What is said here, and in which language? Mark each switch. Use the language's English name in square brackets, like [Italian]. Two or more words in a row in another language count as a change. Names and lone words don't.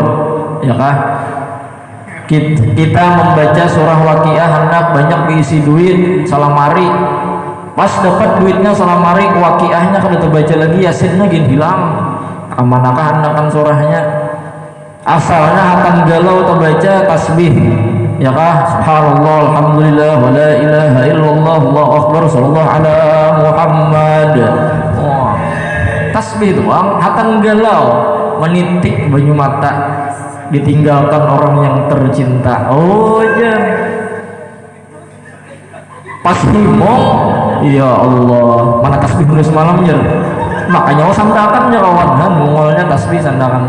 [Banjar] Ya kan? Kita membaca surah Waqiah hendak banyak diisi duit salamari, pas dapat duitnya salamari Waqiahnya kada terbaca lagi, Yasinnya gin hilang, amanakah hendakan surahnya asalnya akan galau terbaca tasbih ya kah, [Arabic] سبحان الله والحمد لله ولا إله إلا الله الله أكبر صلى الله على محمد. [Banjar] Tasbih doang akan galau menitik banyu mata ditinggalkan orang yang tercinta. Oh ya pas himong [Arabic] يا الله [Banjar] mana tasbih dulu semalam ya, makanya sandakan ya kawan mungolnya tasbih sandakannya.